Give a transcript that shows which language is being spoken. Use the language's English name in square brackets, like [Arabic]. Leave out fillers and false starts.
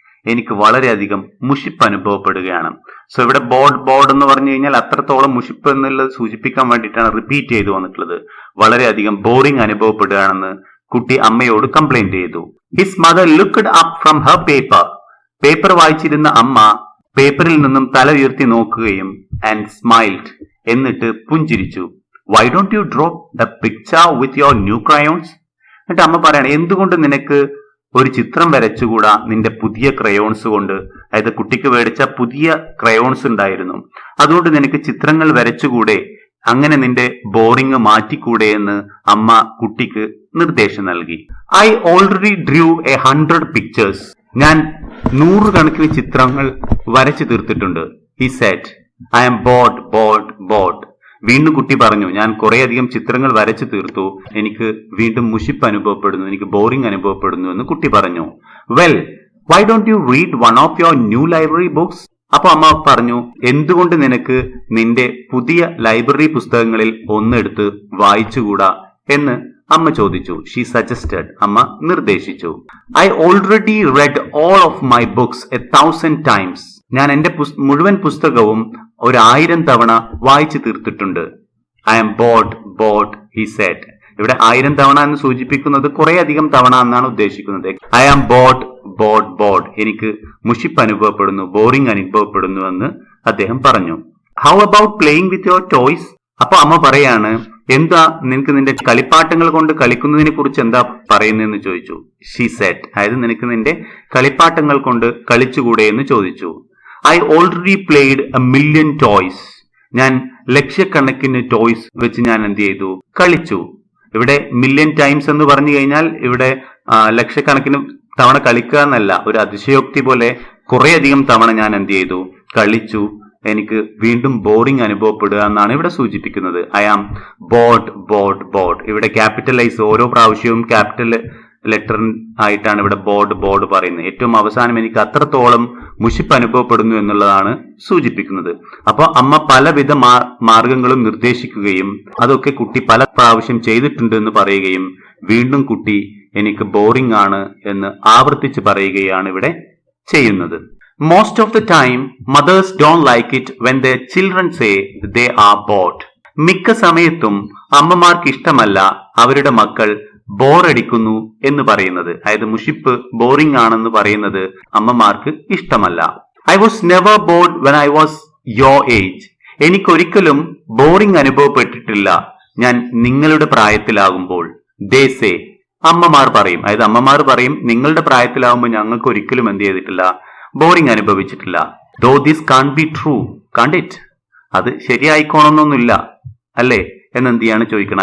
[Malayalam] എനിക്ക് വളരെയധികം മുഷിപ്പ് അനുഭവപ്പെടുകയാണ്. സോ ഇവിടെ ബോർഡ് എന്ന് പറഞ്ഞു കഴിഞ്ഞാൽ അത്രത്തോളം മുഷിപ്പ് എന്നുള്ളത് സൂചിപ്പിക്കാൻ വേണ്ടിയിട്ടാണ് റിപ്പീറ്റ് ചെയ്തു വന്നിട്ടുള്ളത്. വളരെയധികം ബോറിംഗ് അനുഭവപ്പെടുകയാണെന്ന് കുട്ടി അമ്മയോട് കംപ്ലൈന്റ് ചെയ്തു. [English] His mother looked up from her paper. [Malayalam] Paper വായിച്ചിരുന്ന അമ്മ പേപ്പറിൽ നിന്നും തല ഉയർത്തി നോക്കുകയും [English] and smiled, [Malayalam] എന്നിട്ട് പുഞ്ചിരിച്ചു. [English] Why don't you draw the picture with your new crayons? [Malayalam] എന്നിട്ട് അമ്മ പറയണ, എന്തുകൊണ്ട് നിനക്ക് ഒരു ചിത്രം വരച്ചുകൂടാ നിന്റെ പുതിയ ക്രയോൺസ് കൊണ്ട്? അതായത് കുട്ടിക്ക് മേടിച്ച പുതിയ ക്രയോൺസ് ഉണ്ടായിരുന്നു, അതുകൊണ്ട് നിനക്ക് ചിത്രങ്ങൾ വരച്ചുകൂടെ? അങ്ങനെ നിന്റെ ബോറിംഗ് മാറ്റിക്കൂടെ എന്ന് അമ്മ കുട്ടിക്ക് നിർദ്ദേശം നൽകി. [English] I already drew 100 pictures. [Malayalam] ഞാൻ 100 കണക്കിന് ചിത്രങ്ങൾ വരച്ചു തീർത്തിട്ടുണ്ട്. [English] He said, I am bored. [Malayalam] വീണ്ടും കുട്ടി പറഞ്ഞു, ഞാൻ കുറേയധികം ചിത്രങ്ങൾ വരച്ചു തീർത്തു, എനിക്ക് വീണ്ടും മുഷിപ്പ് അനുഭവപ്പെടുന്നു, എനിക്ക് ബോറിംഗ് അനുഭവപ്പെടുന്നു എന്ന് കുട്ടി പറഞ്ഞു. [English] Well, why don't you read one of your new library books? [Malayalam] അപ്പൊ അമ്മ പറഞ്ഞു, എന്തുകൊണ്ട് നിനക്ക് നിന്റെ പുതിയ ലൈബ്രറി പുസ്തകങ്ങളിൽ ഒന്നെടുത്ത് വായിച്ചുകൂടാ എന്ന് അമ്മ ചോദിച്ചു. [English] She suggested, [Malayalam] അമ്മ നിർദ്ദേശിച്ചു. [English] I already read all of my books 1,000 times. [Malayalam] ഞാൻ എന്റെ മുഴുവൻ പുസ്തകവും 1000 തവണ വായിച്ചു തീർത്തിട്ടുണ്ട്. [English] I am bored, he said. [Malayalam] ഇവിടെ 1000 തവണ എന്ന് സൂചിപ്പിക്കുന്നത് കുറെ അധികം തവണ എന്നാണ് ഉദ്ദേശിക്കുന്നത്. [English] I am bored. [Malayalam] എനിക്ക് മുഷിപ്പ് അനുഭവപ്പെടുന്നു, ബോറിംഗ് അനുഭവപ്പെടുന്നു എന്ന് അദ്ദേഹം പറഞ്ഞു. [English] How about playing with your toys? [Malayalam] അപ്പൊ അമ്മ പറയാണ്, എന്താ നിനക്ക് നിന്റെ കളിപ്പാട്ടങ്ങൾ കൊണ്ട് കളിക്കുന്നതിനെ കുറിച്ച് എന്താ പറയുന്നതെന്ന് ചോദിച്ചു. [English] She said, [Malayalam] അതായത് നിനക്ക് നിന്റെ കളിപ്പാട്ടങ്ങൾ കൊണ്ട് കളിച്ചുകൂടെ എന്ന് ചോദിച്ചു. [English] I already played 1,000,000 toys. [Malayalam] ഞാൻ ലക്ഷക്കണക്കിന് ടോയ്സ് വെച്ച് ഞാൻ എന്ത് ചെയ്തു? കളിച്ചു. ഇവിടെ മില്യൺ ടൈംസ് എന്ന് പറഞ്ഞു കഴിഞ്ഞാൽ ഇവിടെ ലക്ഷക്കണക്കിന് തവണ കളിക്കുക എന്നല്ല, ഒരു അതിശയോക്തി പോലെ കുറെ അധികം തവണ ഞാൻ എന്ത് ചെയ്തു, കളിച്ചു, എനിക്ക് വീണ്ടും ബോറിംഗ് അനുഭവപ്പെടുക എന്നാണ് ഇവിടെ സൂചിപ്പിക്കുന്നത്. [English] I am bored. [Malayalam] ഇവിടെ ക്യാപിറ്റലൈസ്, ഓരോ പ്രാവശ്യവും ക്യാപിറ്റൽ ലെറ്റർ ആയിട്ടാണ് ഇവിടെ ബോർഡ് പറയുന്നത്. ഏറ്റവും അവസാനം എനിക്ക് അത്രത്തോളം മുഷിപ്പ് അനുഭവപ്പെടുന്നു എന്നുള്ളതാണ് സൂചിപ്പിക്കുന്നത്. അപ്പോൾ അമ്മ പലവിധ മാർഗങ്ങളും നിർദ്ദേശിക്കുകയും അതൊക്കെ കുട്ടി പല പ്രാവശ്യം ചെയ്തിട്ടുണ്ട് എന്ന് പറയുകയും വീണ്ടും കുട്ടി എനിക്ക് ബോറിംഗ് ആണ് എന്ന് ആവർത്തിച്ച് പറയുകയാണ് ഇവിടെ ചെയ്യുന്നത്. [English] Most of the time, mothers don't like it when their children say they are bored. [Malayalam] മിക്ക സമയത്തും അമ്മമാർക്ക് ഇഷ്ടമല്ല അവരുടെ മക്കൾ ബോറടിക്കുന്നു എന്ന് പറയുന്നത്. അതായത് മുഷിപ്പ്, ബോറിംഗ് ആണെന്ന് പറയുന്നത് അമ്മമാർക്ക് ഇഷ്ടമല്ല. [English] I was never bored when I was your age. [Malayalam] എനിക്കൊരിക്കലും ബോറിംഗ് അനുഭവപ്പെട്ടിട്ടില്ല ഞാൻ നിങ്ങളുടെ പ്രായത്തിലാകുമ്പോൾ. [English] They say. [Malayalam] അമ്മമാർ പറയും. അതായത് അമ്മമാർ പറയും, നിങ്ങളുടെ പ്രായത്തിലാകുമ്പോൾ ഞങ്ങൾക്ക് ഒരിക്കലും എന്ത് ചെയ്തിട്ടില്ല, boring അനുഭവിച്ചിട്ടില്ല. [English] Though this can be true, can't it? [Malayalam] അത് ശരിയായിക്കോണമെന്നൊന്നുമില്ല അല്ലേ എന്നെന്ത് ചെയ്യാണ് ചോദിക്കണം.